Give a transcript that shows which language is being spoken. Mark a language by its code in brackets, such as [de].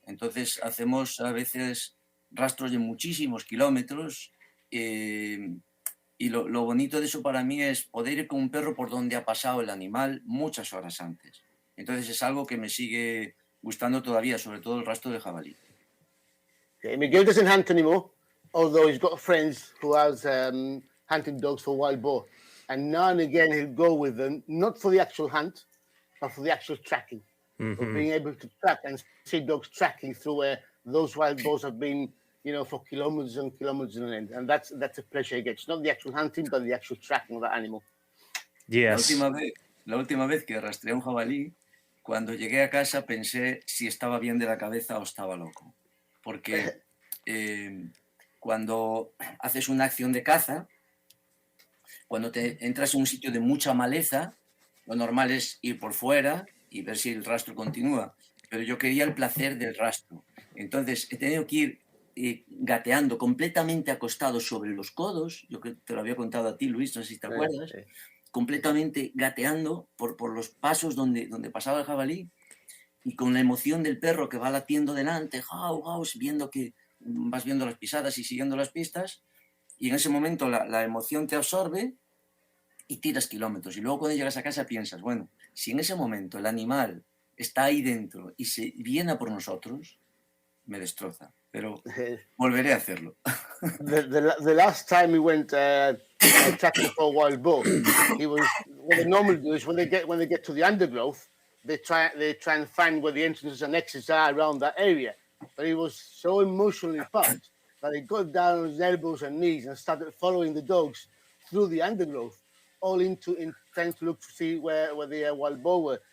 [es] Entonces hacemos a veces rastros de muchísimos kilómetros, y lo bonito de eso para mí es poder ir con un perro por donde ha pasado el animal muchas horas antes. Entonces es algo que me sigue gustando todavía, sobre todo el rastro de jabalí. [en] Okay, Miguel doesn't hunt anymore, although he's got friends who has hunting dogs for wild boar. And now and again he'll go with them, not for the actual hunt, but for the actual tracking. Mm-hmm. For being able to track and see dogs tracking through where those wild boars have been, for kilometers and kilometers on end. And that's a pleasure he gets. Not the actual hunting, but the actual tracking of that animal. Yes. [es] La última vez que rastreé un jabalí, cuando llegué a casa pensé si estaba bien de la cabeza o estaba loco. Porque cuando haces una acción de caza, cuando te entras en un sitio de mucha maleza, lo normal es ir por fuera y ver si el rastro continúa. Pero yo quería el placer del rastro. Entonces he tenido que ir gateando completamente acostado sobre los codos. Yo que te lo había contado a ti, Luis, no sé si te acuerdas. Sí. Completamente gateando por los pasos donde pasaba el jabalí y con la emoción del perro que va latiendo delante, viendo que vas viendo las pisadas y siguiendo las pistas, y en ese momento la emoción te absorbe y tiras kilómetros. Y luego cuando llegas a casa piensas, bueno, si en ese momento el animal está ahí dentro y se viene a por nosotros, me destroza. Pero volveré a hacerlo. [en] The last time we went tracking for a wild boar, what they normally do is when they get to the undergrowth, they try and find where the entrances and exits are around that area. But he was so emotionally pumped that he got down on his elbows and knees and started following the dogs through the undergrowth, all in trying to look to see where the wild boar were.